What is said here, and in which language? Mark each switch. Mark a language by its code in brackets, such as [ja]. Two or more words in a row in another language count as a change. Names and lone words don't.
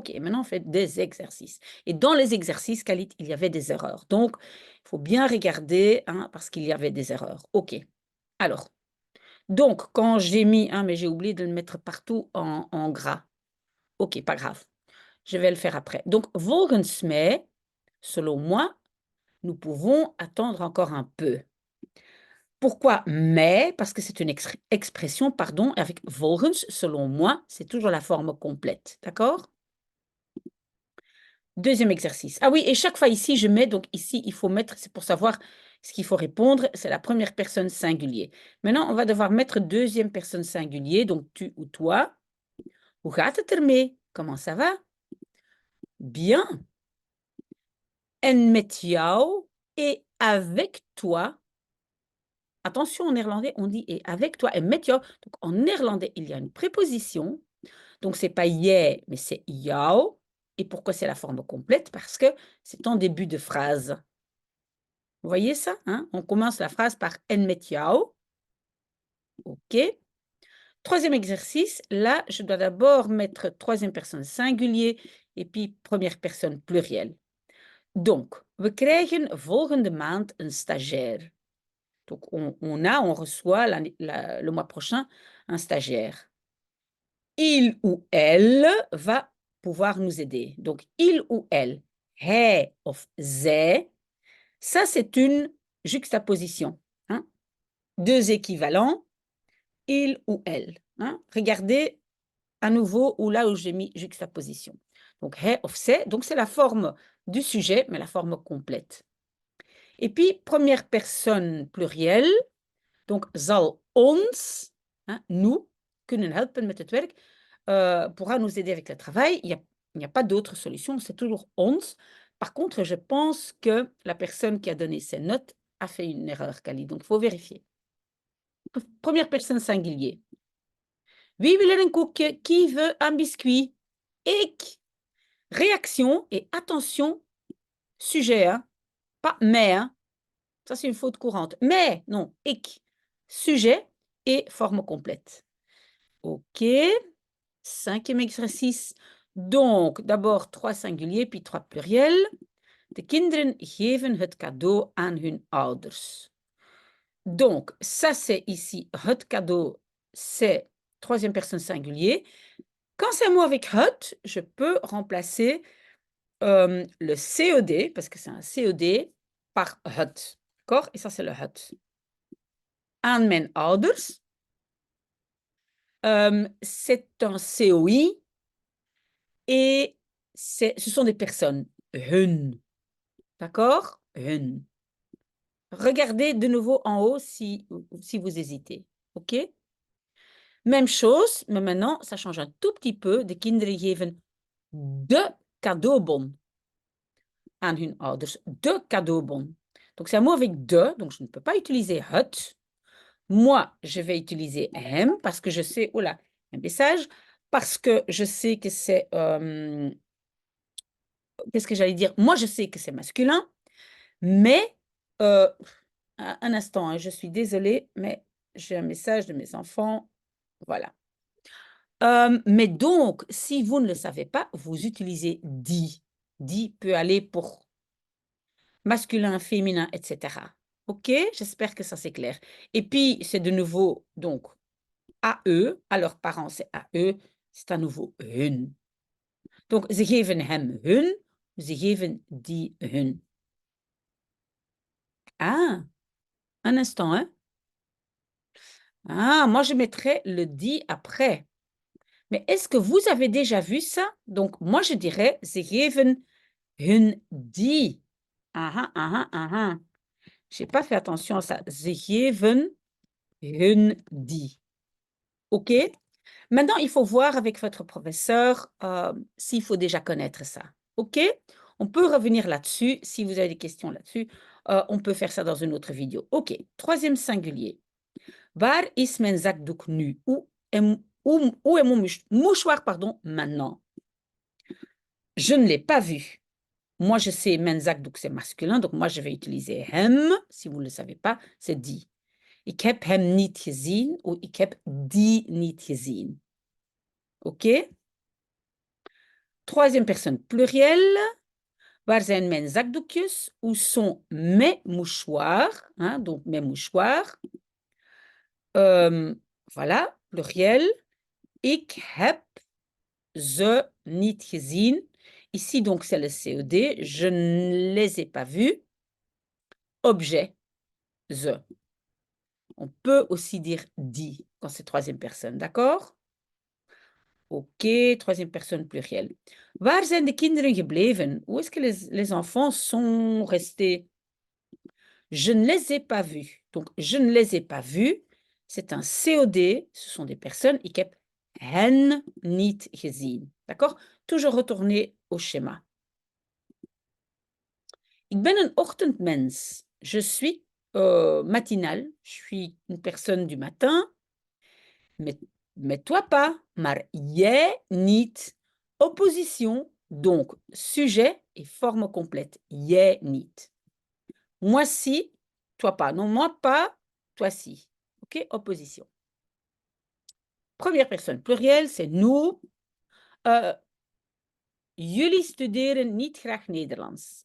[fr] OK, maintenant on fait des exercices. Et dans les exercices, Khalid, il y avait des erreurs. Donc, il faut bien regarder hein, parce qu'il y avait des erreurs. OK. Alors, donc, quand j'ai mis, mais j'ai oublié de le mettre partout en gras. OK, pas grave. Je vais le faire après. Donc, [nl] volgens mij, [fr] selon moi, nous pouvons attendre encore un peu. Pourquoi mais? Parce que c'est une expression, pardon, avec volgens, selon moi, c'est toujours la forme complète. D'accord? Deuxième exercice. Ah oui, et chaque fois ici, je mets, donc ici, il faut mettre, c'est pour savoir ce qu'il faut répondre, c'est la première personne singulier. Maintenant, on va devoir mettre deuxième personne singulier, donc tu ou toi. [nl] Hoe gaat het ermee? [fr] Comment ça va? Bien. [nl] En met jou [fr] et avec toi. Attention, en néerlandais, on dit et avec toi et [nl] met jou. [fr] Donc, en néerlandais, il y a une préposition. Donc, ce n'est pas jij, mais c'est jou. Et pourquoi c'est la forme complète? Parce que c'est en début de phrase. Vous voyez ça? Hein? On commence la phrase par [nl] en met jou. [fr] OK. Troisième exercice, là, je dois d'abord mettre troisième personne singulier et puis première personne plurielle. Donc, [nl] we krijgen volgende maand een stagiaire. [fr] Donc, on reçoit le mois prochain un stagiaire. Il ou elle va pouvoir nous aider. Donc, il ou elle, [nl] hij of zij, [fr] ça c'est une juxtaposition. Hein? Deux équivalents, il ou elle. Hein? Regardez à nouveau où là où j'ai mis juxtaposition. Donc, [nl] hij of zij, [fr] donc c'est la forme du sujet, mais la forme complète. Et puis, première personne plurielle, donc [nl] zal ons, [fr] hein, nous, [nl] kunnen helpen met het werk, [fr] pourra nous aider avec le travail. Il n'y a pas d'autre solution, c'est toujours ons. Par contre, je pense que la personne qui a donné ces notes a fait une erreur, Kali, donc il faut vérifier. Première personne singulier. [nl] Wie wil er een koekje? [fr] Qui veut un biscuit? Ik. Réaction et attention, sujet, hein? Pas mais, hein? Ça c'est une faute courante. Mais, non, ik. Sujet et forme complète. OK. Cinquième exercice. Donc, d'abord 3 singuliers, puis 3 pluriels. [nl] De kinderen geven het cadeau aan hun ouders. [fr] Donc, ça c'est ici, [nl] het cadeau, [fr] c'est troisième personne singulier. Quand c'est un mot avec het, je peux remplacer le COD, parce que c'est un COD, par het. D'accord? Et ça c'est le het. [nl] Aan mijn ouders. [fr] C'est un COI. et ce sont des personnes. Hun. D'accord? Hun. Regardez de nouveau en haut si vous hésitez. OK? Même chose, mais maintenant, ça change un tout petit peu. [nl] De kinderen geven de cadeaubon aan hun ouders. De cadeaubon. [fr] Donc, c'est un mot avec de, donc je ne peux pas utiliser het. Moi, je vais utiliser hem parce que je sais, oh là, un message, parce que je sais que c'est, qu'est-ce que j'allais dire? Moi, je sais que c'est masculin, mais, un instant, hein, je suis désolée, mais j'ai un message de mes enfants. Voilà. Mais donc, si vous ne le savez pas, vous utilisez die. Die peut aller pour masculin, féminin, etc. OK? J'espère que ça c'est clair. Et puis, c'est de nouveau, donc, à eux, à leurs parents, c'est à eux, c'est à nouveau hun. [nl] Donc, ze geven hem hun, ze geven die hun. [fr] Ah, un instant, hein? Ah, moi je mettrais le die après. Mais est-ce que vous avez déjà vu ça? Donc, moi je dirais, [nl] ze geven hun die. Ah ah, ah ah. [fr] J'ai pas fait attention à ça. [nl] Ze geven hun die. [fr] OK? Maintenant, il faut voir avec votre professeur s'il faut déjà connaître ça. OK? On peut revenir là-dessus. Si vous avez des questions là-dessus, on peut faire ça dans une autre vidéo. OK. Troisième singulier. [nl] Waar is mijn zakdoek nu? [fr] Où est mon mouchoir, pardon, maintenant? Je ne l'ai pas vu. Moi, je sais [nl] mijn zakdoek, [fr] c'est masculin, donc moi, je vais utiliser hem. Si vous ne le savez pas, c'est die. [nl] Ik heb hem niet gezien ou ik heb die niet gezien. [fr] OK? Troisième personne pluriel. [nl] Waar zijn mijn zakdoekjes? [fr] Où sont mes mouchoirs? Hein, donc mes mouchoirs. Voilà, pluriel. [nl] Ik heb ze niet gezien. [fr] Ici, donc, c'est le CED. Je ne les ai pas vus. Objet, ze. On peut aussi dire die quand c'est troisième personne, d'accord? OK, troisième personne pluriel. [nl] Waar zijn de kinderen gebleven? [fr] Où est-ce que les enfants sont restés? Je ne les ai pas vus. Donc, je ne les ai pas vus. C'est un COD. Ce sont des personnes. [nl] Ik heb hen niet gezien. [fr] D'accord? Toujours retourner au schéma. [nl] Ik ben een ochtendmens. [fr] Je suis matinal. Je suis une personne du matin. Mais toi pas. [nl] Maar jij niet. [fr] Opposition. Donc, sujet et forme complète. [nl] Jij niet. [fr] Moi si, toi pas. Non, moi pas, toi si. OK? Opposition. Première personne pluriel, c'est nous. [nl] Jullie studeren niet graag Nederlands.